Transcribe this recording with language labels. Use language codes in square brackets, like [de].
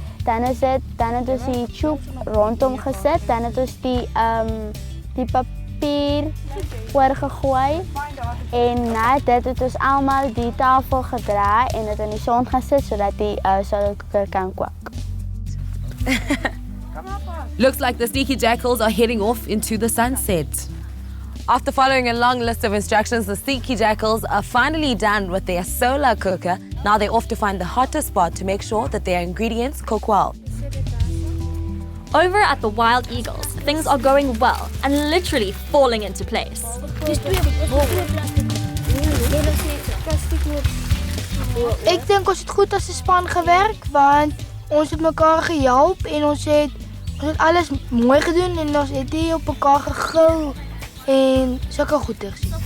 [af] Dan het ons die tube rondom gesit, dan het ons die papier oorgegooi en na dit het ons almal die tafel gedraai en dit in die son gesit sodat die solar cooker kan kook. [en] Looks like the Sneaky Jackals are heading off into the sunset. After following a long list of instructions, the Sneaky Jackals are finally done with their solar cooker. Now they're off to find the hottest spot to make sure that their ingredients cook well. Over at the Wild Eagles, things are going well and literally falling into place. [af] Ik denk ons het goed als 'n span gewerkt, want ons het mekaar gehelp en ons het alles mooi gedoen en ons het hier op mekaar gegil en sulke goeders.